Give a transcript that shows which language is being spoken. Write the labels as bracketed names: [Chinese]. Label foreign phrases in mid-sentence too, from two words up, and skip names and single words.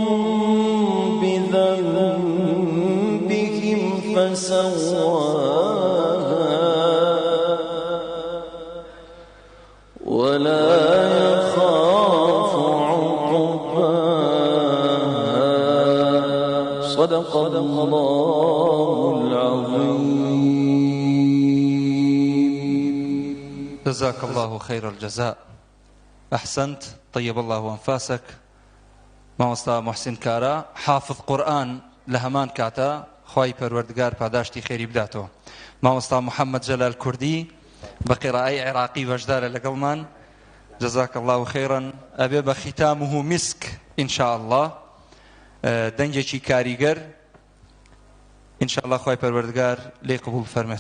[Arabic] بذنبهم فسواها ولا يخاف عقباها صدق الله العظيم. جزاك الله خير الجزاء. أحسنت. طيب الله أنفاسك. [Central Kurdish] مامۆستا محسن کارا حافظ قورآن لە هەمان کاتە خوای پەروەردگار پاداشتی خێری بداتەوە. مامۆستا محەممەد جەلال کوردی بە قیرائەی عێراقی بەشدارە لەگەڵمان. [Arabic] جزاك الله خيرا. [Central Kurdish] ئەبێ بە [Arabic] ختامه مسك إن شاء الله [Central Kurdish] دەنگێکی کاریگەر [Arabic] إن شاء الله [Central Kurdish] خوای پەروەردگار لێ قبول فەرمێت.